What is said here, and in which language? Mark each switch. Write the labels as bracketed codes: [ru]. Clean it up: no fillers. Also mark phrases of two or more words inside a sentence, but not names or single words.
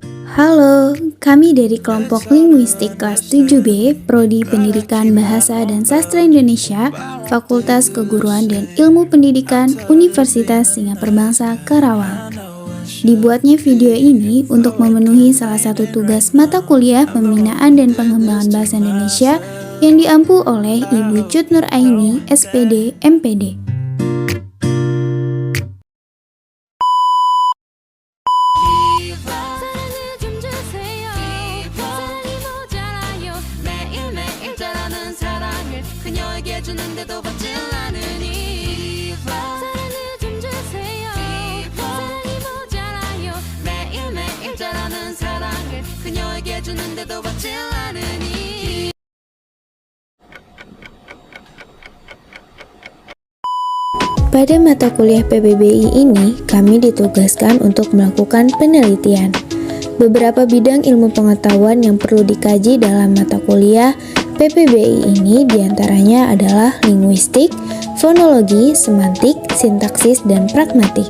[id] Halo, kami dari kelompok Linguistik kelas 7B, Prodi Pendidikan Bahasa dan Sastra Indonesia, Fakultas Keguruan dan Ilmu Pendidikan, Universitas Singapura Bangsa, Karawang. Dibuatnya video ini untuk memenuhi salah satu tugas mata kuliah Pembinaan dan Pengembangan Bahasa Indonesia yang diampu oleh Ibu Cut Nur Aini, SPD, MPD. [ko] 그녀에게 주는데도 받질 않으니 사랑을 좀 주세요. 사랑이 모자라요. 매일매일 자라는 사랑을 그녀에게 주는데도 받질 않으니. [id] Pada mata kuliah PBBI ini, kami ditugaskan untuk melakukan penelitian. Beberapa bidang ilmu pengetahuan yang perlu dikaji dalam mata kuliah PPBI ini diantaranya adalah linguistik, fonologi, semantik, sintaksis, dan pragmatik.